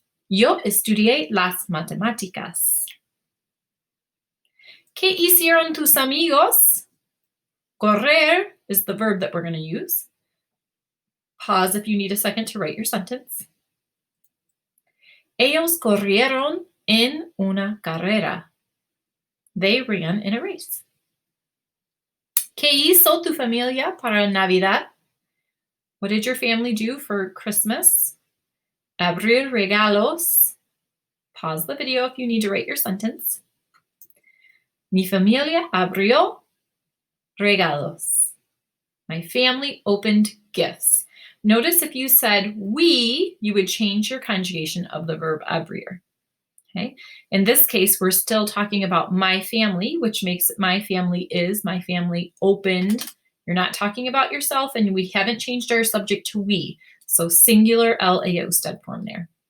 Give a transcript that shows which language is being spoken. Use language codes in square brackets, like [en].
[es] Yo estudié las matemáticas. ¿Qué hicieron tus amigos? [en] Correr is the verb that we're going to use. Pause if you need a second to write your sentence. [es] Ellos corrieron en una carrera. [en] They ran in a race. [es] ¿Qué hizo tu familia para Navidad? [en] What did your family do for Christmas? [es] Abrir regalos. [en] Pause the video if you need to write your sentence. [es] Mi familia abrió regalos. [en] My family opened gifts. Notice if you said we, you would change your conjugation of the verb abrir. Okay. In this case, we're still talking about my family, which makes it my family opened. You're not talking about yourself, and we haven't changed our subject to we. So singular LAO stud form there.